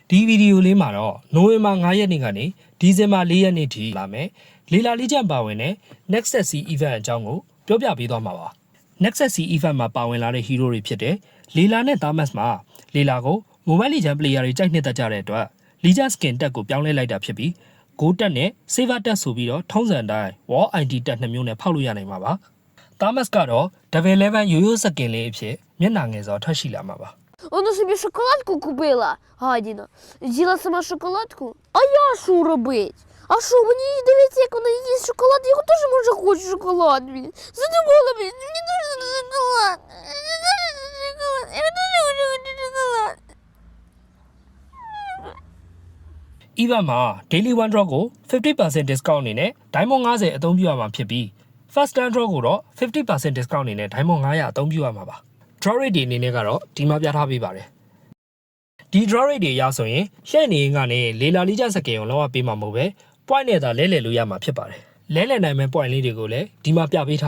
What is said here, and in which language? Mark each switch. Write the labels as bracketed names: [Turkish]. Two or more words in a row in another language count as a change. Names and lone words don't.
[Burmese] ဒီဗီဒီယိုလေးမှာတော့နိုဝင်ဘာ9ရက်နေ့ကနေဒီဇင်ဘာ4ရက်နေ့ထိလာမယ်လေလာလေးချန်ပါဝင်တဲ့ Nexus C event အကြောင်းကိုပြောပြပေးသွားမှာပါ Nexus C event မှာပါဝင်လာတဲ့ hero တွေဖြစ်တဲ့လေလာနဲ့ Thamas မှာလေလာကို Mobile Legends player တွေကြိုက်နှစ်သက်ကြတဲ့အတွက် [English] Legend skin [Burmese] တက်ကိုပြောင်းလဲလိုက်တာဖြစ်ပြီး Gold တက်နဲ့ Silver တက်ဆိုပြီးတော့ထုံးစံတိုင်း [English] Wall ID [Burmese] တက်2မျိုးနဲ့ဖောက်လို့ရနိုင်မှာပါ Thamas ကတော့ Level 11 ရိုးရိုး skin လေးအဖြစ်မျက်နှာငယ်စွာထွက်ရှိလာမှာပါ [Ukrainian] Вона собі шоколадку купила, гадіна. З'їла сама шоколадку. А я що робить? А що, мені дивіться, як вона їсть шоколад, я теж може хочу шоколад, блін. Задумала, блін, мені дуже шоколад. Я дуже хочу шоколад. [Burmese] Even မှာ Daily One Drop ကို 50% discount အနေနဲ့ Diamond 50အသုံးပြုရမှာဖြစ်ပြီး First Time Drop ကိုတော့ 50% discount အနေနဲ့ Diamond 900အသုံးပြုရမှာပါ [English] Draw rate [Burmese] တွေအနေနဲ့ကတော့ဒီမှာပြထားပေးပါတယ်ဒီ [English] draw rate [Burmese] တွေရ ဆိုရင်ရှက်နေရင်ကနေလေလာလေးချစကင်ကိုလောက်ပေးမှာမဟုတ်ပဲ point နဲ့သာလဲလှယ်လို့ရမှာဖြစ်ပါတယ်လဲလှယ်နိုင်မဲ့ point လေးတွေကိုလည်းဒီမှာပြပေးထား